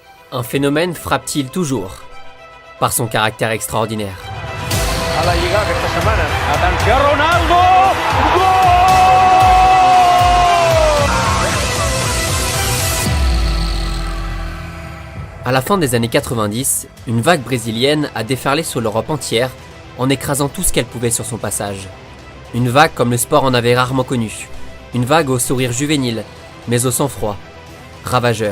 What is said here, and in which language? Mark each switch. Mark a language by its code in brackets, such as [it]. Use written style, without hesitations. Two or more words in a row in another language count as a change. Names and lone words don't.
[fr] Un phénomène frappe-t-il toujours par son caractère extraordinaire. [ca] A la Lliga aquesta setmana. Atenció, Ronaldo! Gol! [fr] À la fin des années 90, une vague brésilienne a déferlé sur l'Europe entière en écrasant tout ce qu'elle pouvait sur son passage. Une vague comme le sport en avait rarement connu. Une vague au sourire juvénile, mais au sang-froid, ravageur.